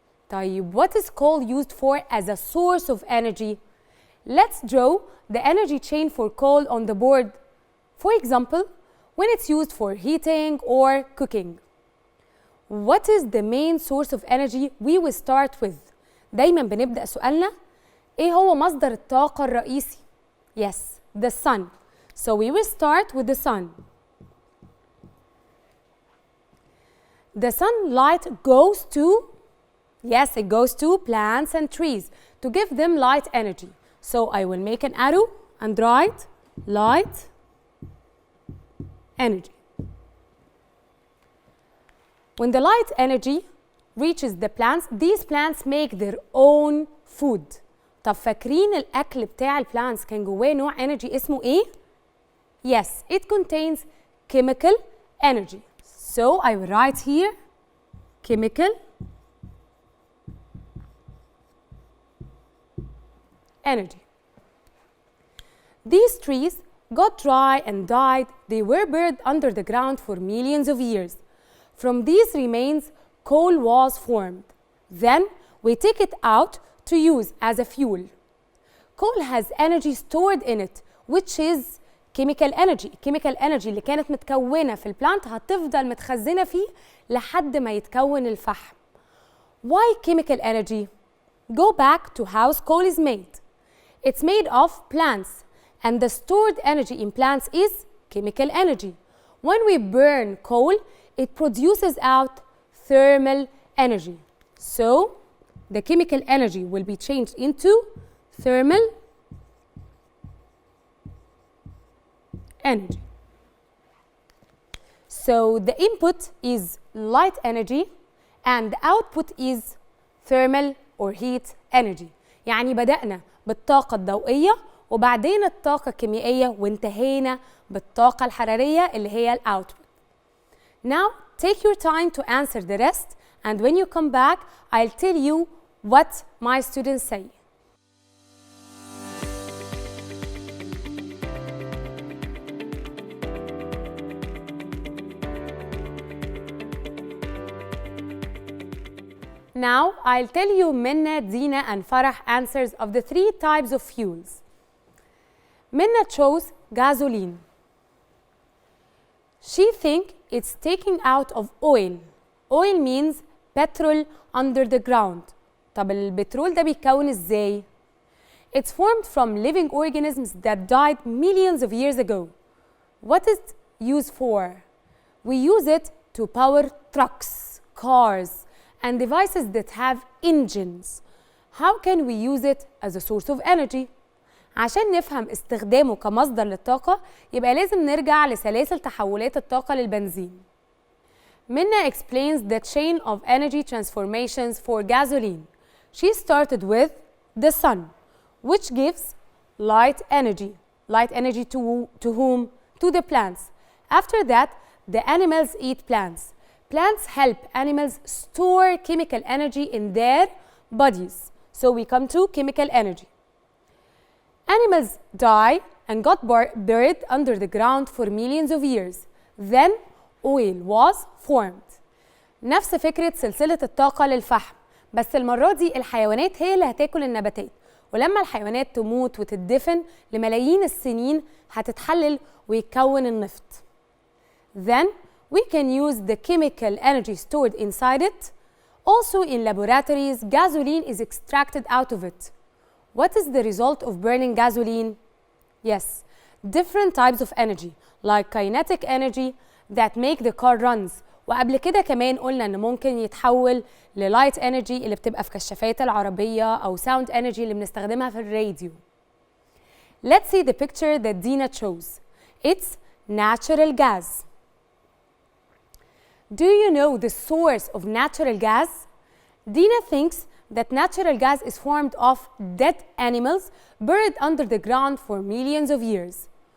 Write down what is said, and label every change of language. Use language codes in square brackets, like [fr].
[en] طيب, what is coal used for as a source of energy? Let's draw the energy chain for coal on the board. For example, when it's used for heating or cooking. What is the main source of energy we will start with? [ar] دايما بنبدأ سؤالنا إيه هو مصدر الطاقة الرئيسي؟ [en] Yes, the sun. So we will start with the sun. The sunlight goes to, yes, it goes to plants and trees to give them light energy. So I will make an arrow and write light energy. When the light energy reaches the plants, these plants make their own food. [ar] طب فاكرين الأكل بتاع البلانتس كان جواه نوع energy اسمه إيه؟ [en] Yes, it contains chemical energy. So I will write here chemical energy. These trees got dry and died. They were buried under the ground for millions of years. From these remains, coal was formed. Then we take it out to use as a fuel. Coal has energy stored in it, which is chemical energy. [ar] Chemical energy اللي كانت متكونة في البلانت هتفضل متخزنة فيه لحد ما يتكون الفحم. [en] Why chemical energy? Go back to how coal is made. It's made of plants, and the stored energy in plants is chemical energy. When we burn coal, it produces out thermal energy. So, the chemical energy will be changed into thermal energy. So, the input is light energy and the output is thermal or heat energy. [ar] يعني بدأنا بالطاقة الضوئية وبعدين الطاقة الكيميائية وانتهينا بالطاقة الحرارية اللي هي الأوتبوت. [en] Now take your time to answer the rest and when you come back I'll tell you what my students say. Now I'll tell you Minna, Dina and Farah answers of the 3 types of fuels. Minna chose gasoline. She thinks it's taking out of oil. Oil means petrol under the ground. [ar] طب البترول ده بيتكون ازاي؟ [en] It's formed from living organisms that died millions of years ago. What is it used for? We use it to power trucks, cars, and devices that have engines. How can we use it as a source of energy? [ar] عشان نفهم استخدامه كمصدر للطاقة يبقى لازم نرجع لسلاسل تحولات الطاقة للبنزين. [en] Minna explains the chain of energy transformations for gasoline. She started with the sun, which gives light energy. Light energy to whom? To the plants. After that, the animals eat plants. Plants help animals store chemical energy in their bodies. So we come to chemical energy. Animals die and got buried under the ground for millions of years. Then oil was formed. [ar] نفس فكرة سلسلة الطاقة للفحم، بس المرة دي الحيوانات هي اللي هتاكل النباتات، ولما الحيوانات تموت وتدفن لملايين السنين هتتحلل ويتكون النفط. [en] Then we can use the chemical energy stored inside it. Also in laboratories, gasoline is extracted out of it. What is the result of burning gasoline? Yes, different types of energy like kinetic energy that make the car runs. [ar] وقبل كده كمان قلنا إن ممكن يتحول للايت انرجي اللي بتبقى في كشافات العربية أو ساوند انرجي اللي بنستخدمها في الراديو. [en] Let's see the picture that Dina chose. It's natural gas. Do you know the source of natural gas? Dina thinks that natural gas is formed of dead animals buried under the ground for millions of years.